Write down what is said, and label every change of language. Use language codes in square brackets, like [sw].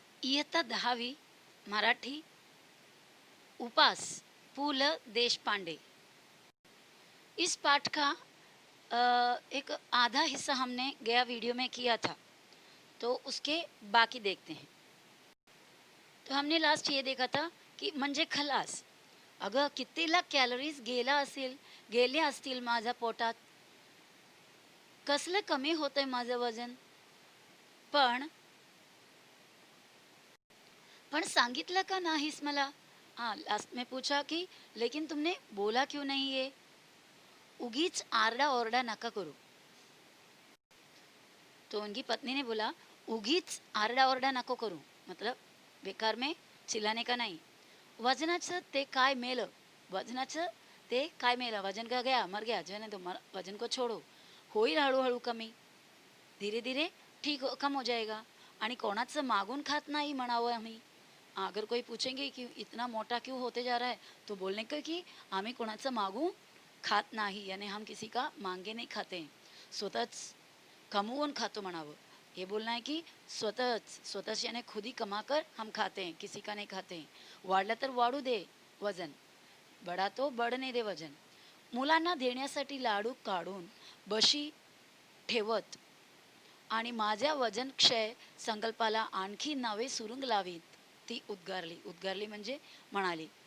[mr] इयत्ता 10वी मराठी उपास पु ल देशपांडे। [hi] इस पाठ का एक आधा हिस्सा हमने गया वीडियो में किया था, तो उसके बाकी देखते हैं। तो हमने लास्ट ये देखा था की [mr] म्हणजे खलास. अगं किती लाख कॅलरीज गेल्या असतील माझ्या पोटात, कसलं कमी होतंय माझं वजन. पण पण सांगितलं का नाहीस मला. [hi] हाँ, लास्ट में पूछा कि लेकिन तुमने बोला क्यों नहीं ये. [mr] उगीच आरडा ओरडा नका करू. [hi] तो उनकी पत्नी ने बोला [mr] उगीच आरडा ओरडा नको करू, [hi] मतलब बेकार में चिल्लाने का नहीं. [mr] वजनाचं ते काय मेलं, [hi] वजनाचं ते काय मेलं, वजन का गया मर गया, जो है तो वजन को छोड़ो, [mr] होईल हळूहळू कमी, [hi] धीरे धीरे ठीक कम हो जाएगा. [mr] आणि कोणाचं मागून खात नाही म्हणावं आम्ही. [hi] अगर कोई पूछेंगे कि इतना मोटा क्यों होते जा रहा है, तो बोलने का कि [mr] आम्ही कोणाचं मागून खात नाही, [hi] यानी हम किसी का मांगे नहीं खाते हैं, [mr] स्वतःच कमवून खातो म्हणावं. [hi] ये बोलना है कि स्वतःच यानी खुद ही कमा कर हम खाते हैं, किसी का नहीं खाते हैं. [mr] वाढलं तर वाढू दे वजन, [hi] बडा तो बढणे दे वजन. [mr] मुलांना देण्यासाठी लाडू काढून बशी ठेवत आणि माझ्या वजन क्षय संकल्पाला आणखी नवे सुरुंग लावीत, ती उद्गारली म्हणजे म्हणाली.